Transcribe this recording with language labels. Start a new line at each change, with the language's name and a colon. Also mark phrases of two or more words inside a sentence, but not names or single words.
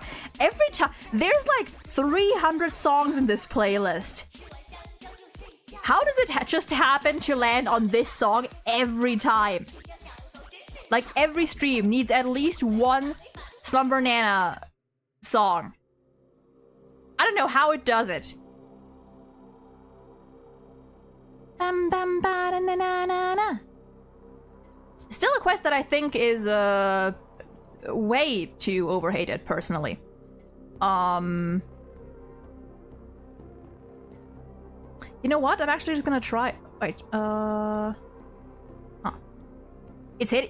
English: Every time, there's like 300 songs in this playlist. How does it just happen to land on this song every time? Like, every stream needs at least one Slumber Nana song. I don't know how it does it. Bam bam ba da na na na na. Still a quest that I think is way too overhated, personally. You know what? I'm actually just gonna try. Wait. Huh. It's hit.